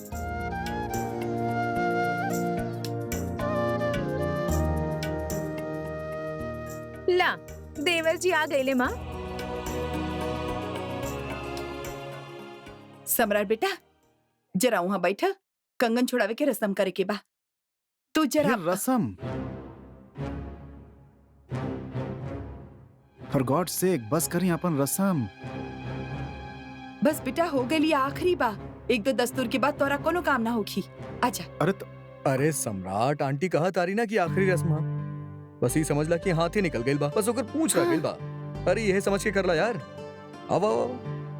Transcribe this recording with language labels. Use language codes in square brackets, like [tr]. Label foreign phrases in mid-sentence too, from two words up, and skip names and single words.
[bho] ला, देवर जी आ गईले माँ। सम्राट बेटा जरा वहाँ बैठा, कंगन छोड़ावे के रस्म करे के बा। तू जरा ये रस्म, [en] for God sake [bho] बस करी अपन रस्म। बस बेटा हो गई आखिरी बा, एक दो दस्तूर के बाद तोरा कोनो काम ना होखी। आजा। अरे सम्राट आंटी कहा तारी ना कि आखिरी रस्म हा। बस ही समझ ला कि हाथ ही निकल गइल बा, बस ओकर पूछ रह गइल बा। अरे यह समझ के कर ला यार। आओ आओ आओ।